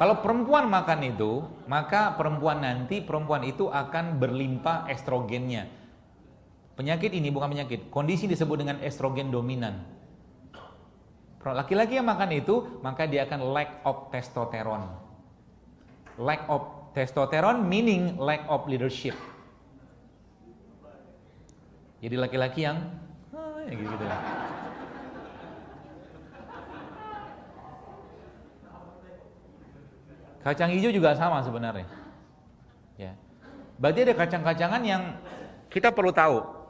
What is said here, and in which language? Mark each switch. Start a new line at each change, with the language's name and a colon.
Indonesian: Kalau perempuan makan itu, maka perempuan itu akan berlimpah estrogennya. Penyakit ini bukan penyakit, kondisi disebut dengan estrogen dominan. Laki-laki yang makan itu, maka dia akan
English: lack of testosterone. Lack of testosterone meaning lack of leadership.
Indonesian: Jadi laki-laki yang gitu. Kacang hijau juga sama sebenarnya. Ya. Berarti ada kacang-kacangan yang kita perlu tahu.